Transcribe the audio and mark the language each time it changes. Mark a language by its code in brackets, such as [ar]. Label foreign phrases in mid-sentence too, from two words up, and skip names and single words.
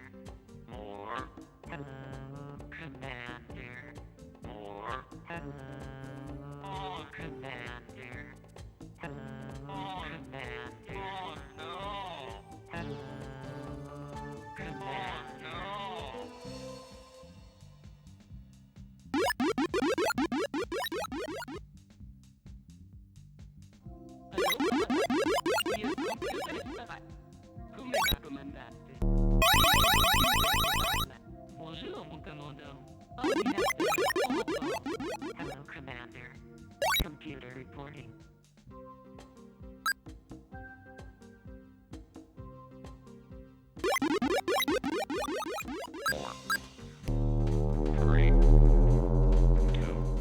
[en] More, Hello, Commander. more, Hello, Commander. Hello, Commander. oh no, Hello, oh Commander. no. [it] Il computer sarà. Come va, comandante? [fr] Bonjour, mon commandant. Ordinateur, en rapport. [en] Hello, Commander. Computer reporting. Three, two,